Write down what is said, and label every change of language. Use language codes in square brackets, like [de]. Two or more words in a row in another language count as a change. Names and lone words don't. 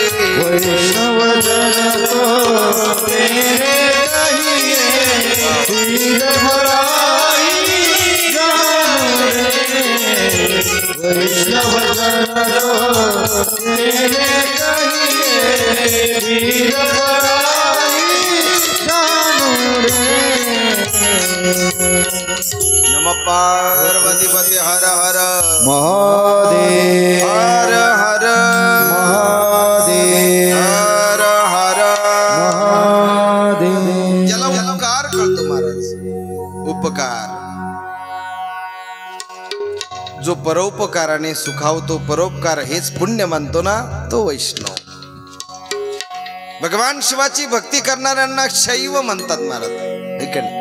[gu] વૈષ્ણવ જન તો તેને કહીએ પીર પરાઈ જાણે રે. વૈષ્ણવ જન તો તેને કહીએ પીર પરાઈ જાણે રે. [sa] नमः पार्वतीपते हर हर महादेव. हर हर महादेव. हर हर महादेव. [mr] ज्याला उपकार कळतो महाराज, परोपकार, जो परोपकाराने सुखावतो, परोपकार हेच पुण्य मानतो ना, तो वैष्णव. भगवान शिवाची भक्ती करणाऱ्यांना शैव म्हणतात महाराज, ऐक नाही.